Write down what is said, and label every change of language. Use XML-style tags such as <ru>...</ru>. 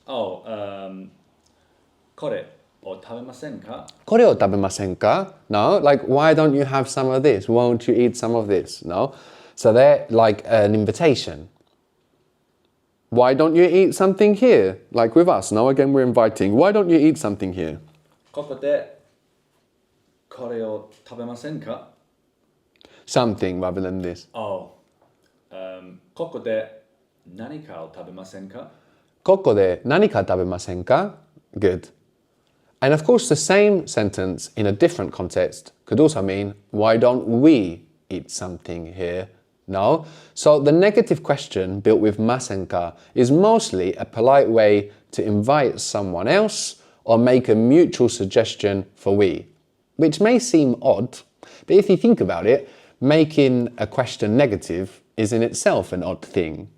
<ja>Oh, kore o tabemasen ka? Kore o tabemasen ka?</ja> <en>No. Like, why don't you have some of this? Won't you eat some of this? No. So they're like an invitation. Why don't you eat something here? Like with us. Now again we're inviting. Why don't you eat something here?</en> <ja>ここでこれを食べませんか?</ja> <en>Something rather than this.</en> <ja>Oh, ここで何かを食べませんか? ここで何か食べませんか?</ja> <en>Good. And of course the same sentence in a different context could also mean, why don't we eat something here? No. So the negative question built with masenka is mostly a polite way to invite someone else or make a mutual suggestion for we, which may seem odd, but if you think about it, making a question negative is in itself an odd thing.</en>